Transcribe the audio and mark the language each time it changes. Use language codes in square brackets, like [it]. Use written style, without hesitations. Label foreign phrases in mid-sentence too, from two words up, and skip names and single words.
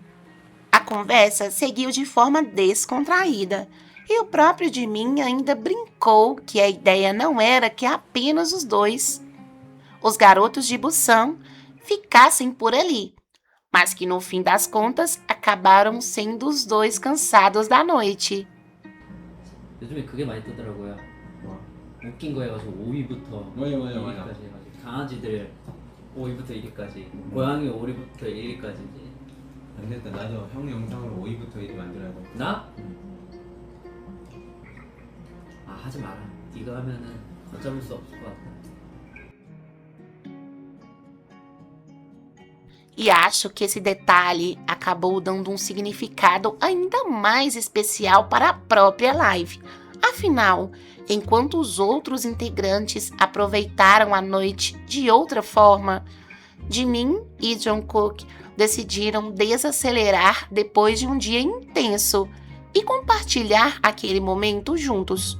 [pt] A conversa seguiu de forma descontraída, e o próprio Jimin ainda brincou que a ideia não era que apenas os dois, os garotos de Busan, ficassem por ali, mas que no fim das contas acabaram sendo os dois cansados da noite. [ko] 요즘에 그게 많이 뜨더라고요. 뭐? 웃긴 거 해가지고 5위부터 맞아. 1위까지 해가지고 강아지들 5위부터 1위까지 고양이 5위부터 1위까지 안 됐다. 나도 형 영상으로 5위부터 1위 만들어야겠다. 나? 아 하지 마라. 네가 하면은 걷잡을 수 없을 것 같아. [pt] E acho que esse detalhe acabou dando um significado ainda mais especial para a própria live. Afinal, enquanto os outros integrantes aproveitaram a noite de outra forma, Jimin e Jungkook decidiram desacelerar depois de um dia intenso e compartilhar aquele momento juntos.